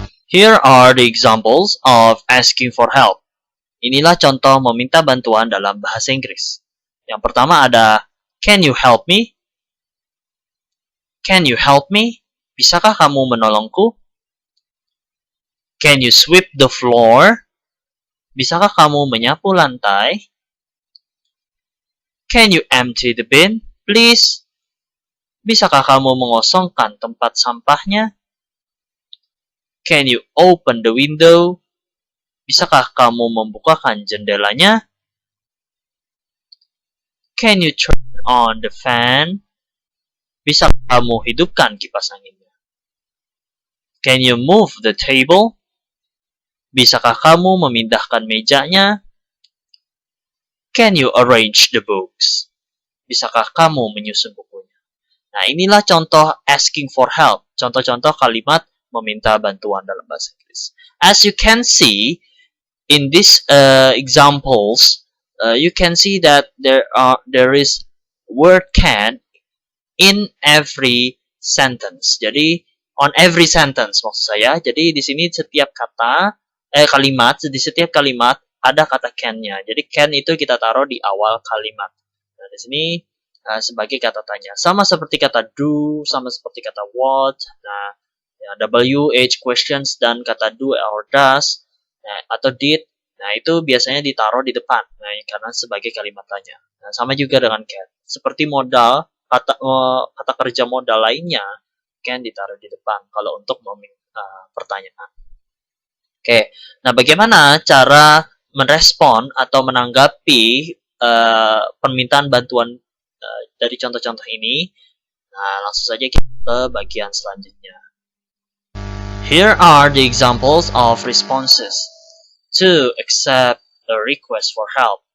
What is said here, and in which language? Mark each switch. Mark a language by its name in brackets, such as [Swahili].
[English] Here are the examples of asking for help. [Indonesian] Inilah contoh meminta bantuan dalam bahasa Inggris. Yang pertama ada, [English] can you help me? [Indonesian] Can you help me? Bisakah kamu menolongku? [English] Can you sweep the floor? [Indonesian] Bisakah kamu menyapu lantai? [English] Can you empty the bin, please? [Indonesian] Bisakah kamu mengosongkan tempat sampahnya? [English] Can you open the window? [Indonesian] Bisakah kamu membukakan jendelanya? [English] Can you turn on the fan? [Indonesian] Bisakah kamu hidupkan kipas anginnya? [English] Can you move the table? [Indonesian] Bisakah kamu memindahkan mejanya? [English] Can you arrange the books? [Indonesian] Bisakah kamu menyusun bukunya? Nah, inilah contoh [English] asking for help. [Indonesian] Contoh-contoh kalimat meminta bantuan dalam bahasa Inggris. [English] As you can see, in these examples, you can see that there is word can in every sentence. [Indonesian] Jadi [English] on every sentence [Indonesian] maksud saya. Jadi di sini setiap kata kalimat, di setiap kalimat ada kata can-nya. Jadi can itu kita taruh di awal kalimat. Nah, di sini sebagai kata tanya. Sama seperti kata do, sama seperti kata what. Nah, ya, WH questions dan kata do or does. Nah, atau did, nah itu biasanya ditaruh di depan, nah karena sebagai kalimat tanya. Nah, sama juga dengan can. Seperti modal, kata kerja modal lainnya, can ditaruh di depan kalau untuk pertanyaan. Oke, nah bagaimana cara merespon atau menanggapi permintaan bantuan dari contoh-contoh ini? Nah, langsung saja kita ke bagian selanjutnya. [English] Here are the examples of responses to accept a request for help.